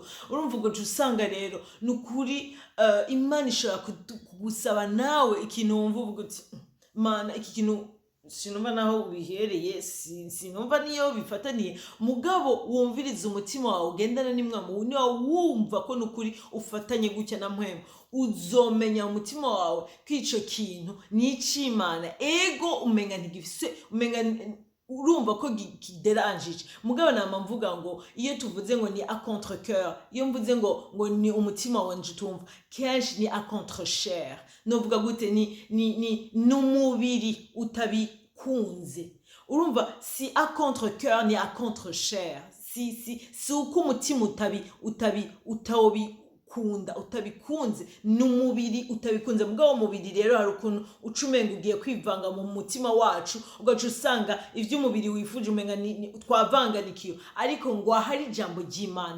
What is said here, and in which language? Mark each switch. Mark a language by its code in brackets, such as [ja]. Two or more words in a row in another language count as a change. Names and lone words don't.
[rn] Urumva ngo usanga rero nukuri Imana ishobora kugusaba nawe ikintu wumva uvuga uti Mana iki kintu sinumva naho ubihereye, sinumva niyo bifataniye, mugabo wumviriza umutima wawe ugendana n'imwamo, niba wumva ko nukuri ufatanye gutya na mpwemo, uzomenya umutima wawe ko ico kintu ni ic'Imana. Ego umenya ntigifise, urumva ko kideranjije, mugabo nama mvuga ngo iyo tuvuze ngo ni [fr] a contre cœur, [rn] iyo mvuze ngo ni umutima wanje utumva, kenshi ni [fr] a contre chair. [rn] Novuga gute ni n'umubiri utabikunze. Urumva si [fr] a contre cœur [rn] ni [fr] a contre chair, [rn] si uko umutima utabikunze n'umubiri utabikunze. Mugabo umubiri rero hari ukuntu ucumenga ugiye kwivanga mu mutima wacu, ugaca usanga ivy'umubiri wifuje umenga twavanganikiyo, ariko ngo hari ijambo ry'Imana.